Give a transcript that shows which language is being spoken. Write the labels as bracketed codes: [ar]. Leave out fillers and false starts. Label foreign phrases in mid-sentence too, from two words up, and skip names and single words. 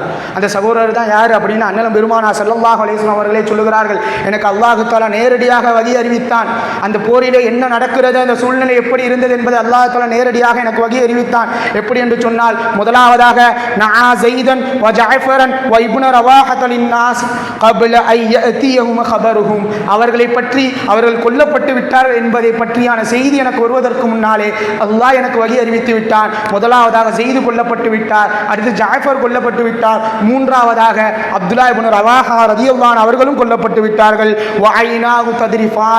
[ta] அந்த சகோதரர் தான் யார் அப்படின்னு அண்ணலம் பெருமானா [ar] صلى الله عليه وسلم [ta] அவர்களே சொல்லுகிறார்கள். எனக்கு [ar] الله تعالى [ta] நேரடியாக வகி அறிவித்தான். அந்த போரிலே என்ன நடக்கிறது, அந்த சூழ்நிலை எப்படி இருந்தது என்பதை [ar] الله تعالى [ta] நேரடியாக எனக்கு வகி அறிவித்தான். எப்படி என்று சொன்னால், முதலாவதாக [ar] نعى زيدا و جعفرا و ابن رواحة للناس قبل أن يأتيهم خبرهم. [ta] அவர்களை பற்றி அவர்கள் கொல்லப்பட்டு விட்டார்கள் என்பதை பற்றியான செய்தி எனக்கு வருவதற்கு முன்னாலே அல்லாஹ் எனக்கு வகி அறிவித்து விட்டான். முதலாவதாக ஸைத் கொல்லப்பட்டு விட்டார், அடுத்து ஜஅஃபர் கொல்லப்பட்டு விட்டார், மூன்றாவதாக அப்துல்லா இப்னு ரவாஹா [ar] رضي الله عنه [ta] அவர்களும் கொல்லப்பட்டு விட்டார்கள். [ar] وعيناه تذرفان.